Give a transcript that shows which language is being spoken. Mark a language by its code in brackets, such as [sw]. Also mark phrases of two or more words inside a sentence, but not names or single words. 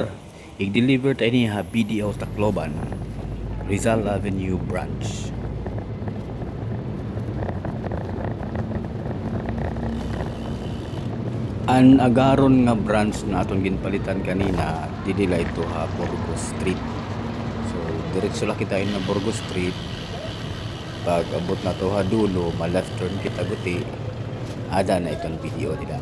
[tl] I-deliver tayo niya BDO Tacloban, Rizal Avenue branch. [war] An agaron nga branch na aton ginpalitan kanina didila ito ha Burgos Street. So diretso lang kita na Burgos Street. Pag abot na to ha dulo, ma-left turn kita guti. Ada na itong video nila.